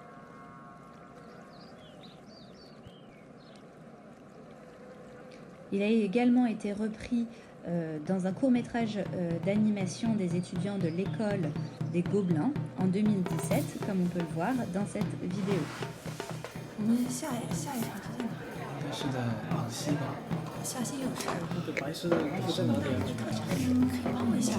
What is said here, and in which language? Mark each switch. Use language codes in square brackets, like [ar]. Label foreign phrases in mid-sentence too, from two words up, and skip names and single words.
[fr] Il a également été repris dans un court-métrage d'animation des étudiants de l'école des Gobelins en 2017, comme on peut le voir dans cette vidéo. [zh] 我们下一场是在哪？应该是在广西吧？下西有事，那个白色的衣服在哪里啊？可以帮我一下